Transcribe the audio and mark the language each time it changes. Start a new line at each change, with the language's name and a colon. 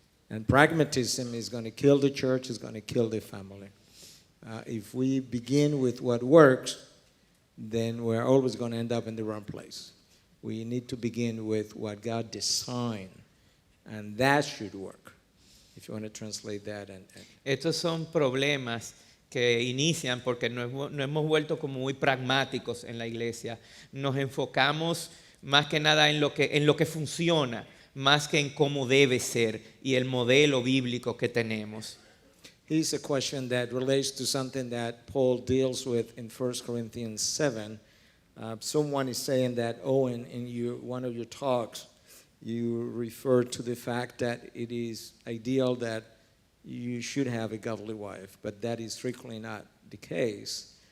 English: And pragmatism is going to kill the church, is going to kill the family. If we begin with what works, then we're always going to end up in the wrong place. We need to begin with what God designed, and that should work. If you want to translate that.
Spanish: Estos son problemas que inician porque nos hemos vuelto como muy pragmáticos en la iglesia. Nos enfocamos más que nada en lo que funciona, más que en cómo debe ser y el modelo bíblico que tenemos.
English: Here's a question that relates to something that Paul deals with in 1 Corinthians 7. Someone is saying that, Owen, in one of your talks, you refer to the fact that it is ideal that you should have a godly wife, but that is frequently not the case.